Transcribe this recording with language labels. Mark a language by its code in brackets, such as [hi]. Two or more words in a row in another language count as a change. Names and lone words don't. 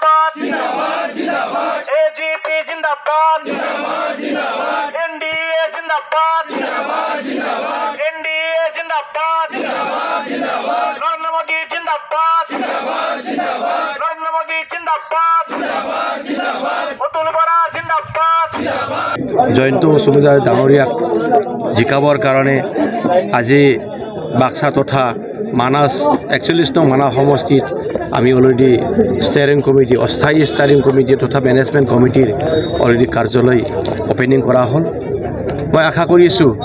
[hi] जिंदाबाद जिंदाबाद एजीपी जिंदाबाद जिंदाबाद जिंदाबाद एनडीए जिंदाबाद जिंदाबाद जिंदाबाद एनडीए जिंदाबाद जिंदाबाद जिंदाबाद नरेंद्र मोदी जिंदाबाद जिंदाबाद जिंदाबाद नरेंद्र मोदी जिंदाबाद जिंदाबाद जिंदाबाद अतुल बरा जिंदाबाद जिंदाबाद [as] জয়ন্ত বসুমতাৰী ডাঙৰীয়াক জিকাবৰ কাৰণে আজি বাক্সা তথা মানাস 41 নং মানাস সমষ্টিত আমি অলৰেডি [en] steering committee [as] অস্থায়ী [en] steering committee [as] তথা [en] management committee [as] অলৰেডি কাৰ্যালয় অপেনিং কৰা হ'ল মই আশা কৰিছোঁ